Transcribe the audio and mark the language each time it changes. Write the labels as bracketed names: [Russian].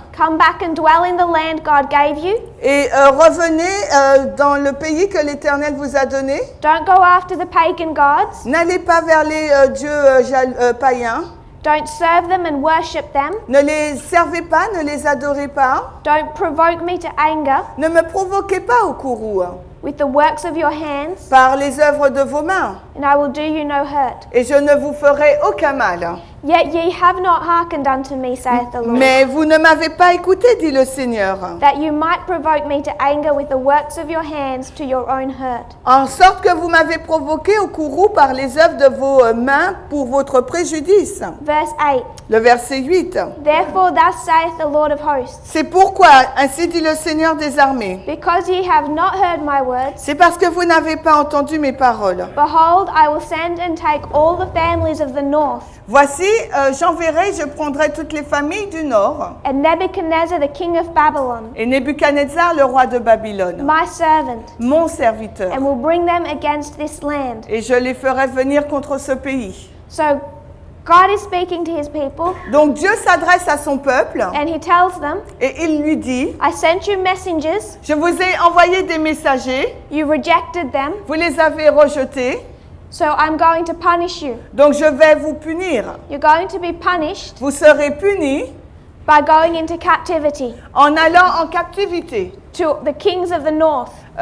[English] come back and dwell in the land God gave you. [French] et revenez dans le pays que l'Éternel vous a donné. [English] Don't go after the pagan gods. [French] N'allez pas vers les dieux païens. [English] Don't serve them and worship them. [French] Ne les servez pas, ne les adorez pas. [English] Don't provoke me to anger [French] Ne me provoquez pas au courroux [English] with the works of your hands, [French] par les œuvres de vos mains, [English] and I will do you no hurt. [French] et je ne vous ferai aucun mal. [English] Yet ye have not hearkened unto me, saith the Lord, [French] Mais vous ne m'avez pas écouté, dit le Seigneur, [English] that you might provoke me to anger with the works of your hands to your own hurt. [French] en sorte que vous m'avez provoqué au courroux par les œuvres de vos mains pour votre préjudice. [English] Verse 8. [French] Le verset 8. [English] Therefore thus saith the Lord of hosts, [French] C'est pourquoi, ainsi dit le Seigneur des armées, [English] because ye have not heard my words, [French] c'est parce que vous n'avez pas entendu mes paroles. [English] behold, I will send and take all the families of the north, [French] Voici, j'enverrai, je prendrai toutes les familles du nord, [English] and Nebuchadnezzar the king of Babylon, [French] et Nebuchadnezzar, le roi de Babylone, [English] my servant, [French] mon serviteur, [English] and will bring them against this land. [French] et je les ferai venir contre ce pays. [English] So God is speaking to his people, [French] Donc Dieu s'adresse à son peuple, [English] and he tells them, [French] et il lui dit, [English] I sent you messengers, [French] je vous ai envoyé des messagers, [English] you rejected them, [French] vous les avez rejetés, [English] so I'm going to punish you. [French] donc je vais vous punir. [English] You're going to be punished [French] Vous serez punis [English] by going into captivity [French] en allant en captivité, [English] to the kings of the north.